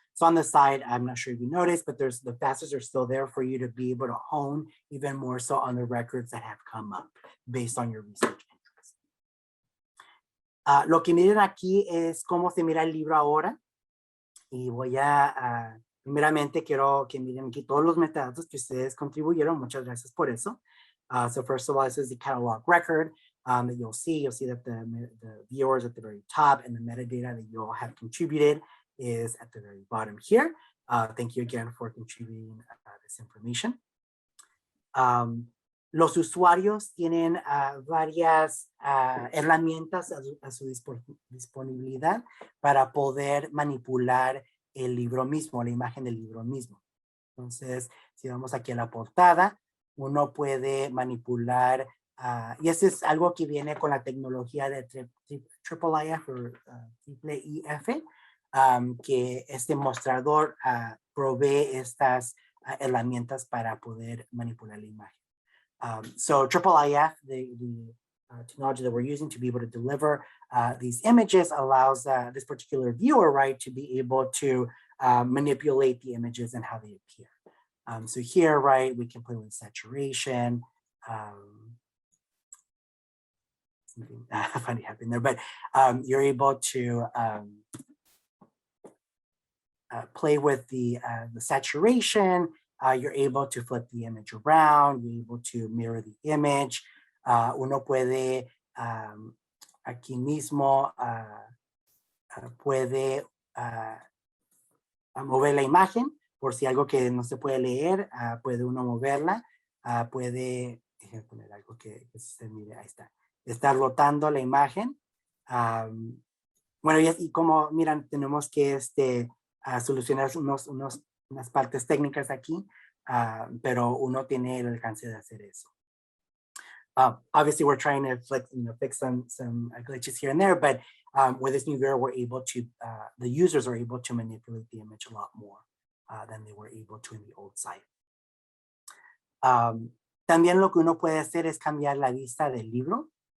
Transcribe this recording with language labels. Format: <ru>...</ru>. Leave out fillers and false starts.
<en>So on the side, I'm not sure if you noticed, but the facets are still there for you to be able to hone even more so on the records that have come up based on your research interests.</en> <es>Lo que miren aquí es cómo se mira el libro ahora. Y voy a, primeramente quiero que miren aquí todos los metadatos que ustedes contribuyeron. Muchas gracias por eso.</es> <en>So first of all, this is the catalog record that you'll see. You'll see that the viewers at the very top and the metadata that you all have contributed is at the very bottom here. Thank you again for contributing this information.</en> <es>Los usuarios tienen varias herramientas a su disponibilidad para poder manipular el libro mismo, la imagen del libro mismo. Entonces, si vamos aquí a la portada, uno puede manipular, y eso es algo que viene con la tecnología de IIIF o IIIF, que este mostrador provee estas herramientas para poder manipular la imagen.</es> <en>So IIIF, the technology that we're using to be able to deliver these images allows this particular viewer, right, to be able to manipulate the images and how they appear. So here, right, we can play with saturation. Something funny happened there, but you're able to play with the saturation. You're able to flip the image around. You're able to mirror the image.</en> <es>Uno puede aquí mismo puede mover la imagen por si algo que no se puede leer, puede uno moverla, puede, déjenme poner algo que se mire, ahí está, está rotando la imagen. Bueno, y como miran, tenemos que solucionar unas partes técnicas aquí, pero uno tiene el alcance de hacer eso.</es> <en>Obviously, we're trying to fix some glitches here and there, but with this new viewer, we're able to, the users are able to manipulate the image a lot more than they were able to in the old site.</en> <es>También lo que uno puede hacer es cambiar la vista del libro.</es>